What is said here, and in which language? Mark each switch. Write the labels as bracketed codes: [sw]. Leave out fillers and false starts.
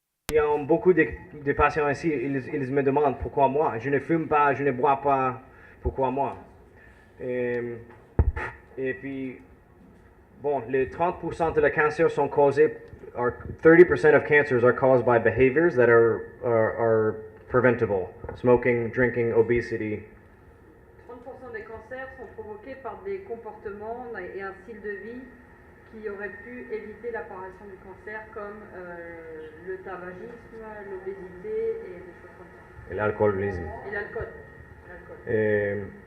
[fr] Il y a beaucoup de patients ici, ils me demandent pourquoi moi. Je ne fume pas, je ne bois pas, pourquoi moi. Et puis, bon, les 30% de la cancer sont causés. [en] 30% of cancers are caused by behaviors that are preventable. Smoking, drinking, obesity. [fr] 30% des cancers sont provoqués par des comportements et un style de vie qui auraient pu éviter l'apparition du cancer, comme le tabagisme, l'obésité et des choses comme ça. Et l'alcoolisme. Et l'alcool.